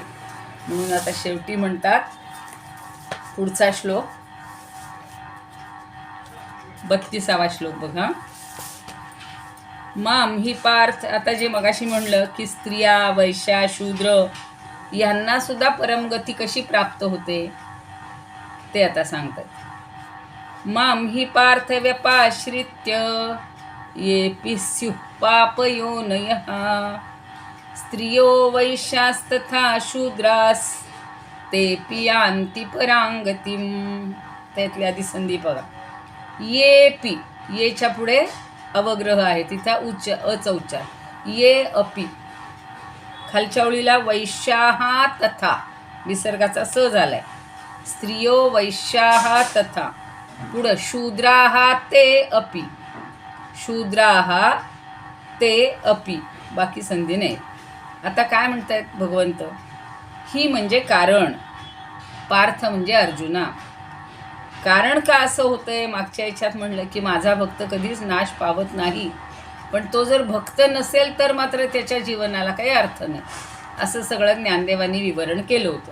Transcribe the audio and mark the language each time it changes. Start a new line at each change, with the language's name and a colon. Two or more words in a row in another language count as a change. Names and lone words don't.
Marathi: म्हणून आता शेवटी म्हणतात, पुढचा श्लोक 32वा श्लोक बघा.
Sanskrit: माम ही पार्थ,
Marathi: आता जे मगाशी म्हणलं की स्त्रिया वैश्या शूद्र यांना सुद्धा परमगती कशी प्राप्त होते ते आता सांगतात.
Sanskrit: माम ही पार्थ व्यपाश्रित्य ये स्युः पापयोनयः स्त्रियो वैश्यास्तथा शूद्रास ते यान्ति परांगतिम.
Marathi: त्यातली आधी संधी बघा. येच्या पुढे अवग्रह आहे, तिथं अचा उच्चार.
Sanskrit: ये अपि,
Marathi: खालच्या ओळीला
Sanskrit: वैश्याहा तथा
Marathi: विसर्गाचा स झालाय.
Sanskrit: स्त्रियो वैश्याहा तथा, पुढं शूद्राहा ते अपि, शूद्राहा ते अपि,
Marathi: बाकी संधी नाही. आता काय म्हणतायत भगवंत, ही म्हणजे कारण, पार्थ म्हणजे अर्जुना. कारण का असं होतंय, मागच्या याच्यात म्हणलं की माझा भक्त कधीच नाश पावत नाही, पण तो जर भक्त नसेल तर मात्र त्याच्या जीवनाला काही अर्थ नाही, असं सगळं ज्ञानदेवांनी विवरण केलं होतं.